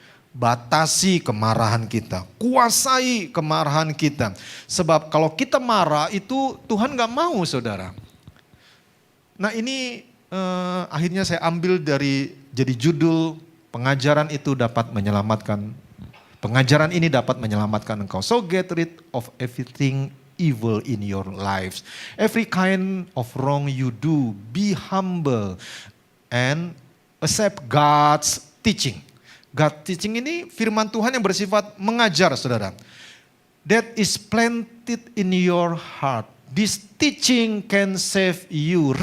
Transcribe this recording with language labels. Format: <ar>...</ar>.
<id>Batasi kemarahan kita, kuasai kemarahan kita. Sebab kalau kita marah itu Tuhan gak mau saudara. Nah ini akhirnya saya ambil dari jadi judul pengajaran itu dapat menyelamatkan. Pengajaran ini dapat menyelamatkan engkau.</id> <en>So get rid of everything evil in your lives. Every kind of wrong you do, be humble and accept God's teaching. God teaching</en> <id>ini firman Tuhan yang bersifat mengajar saudara.</id> <en>That is planted in your heart. This teaching can save you.</en>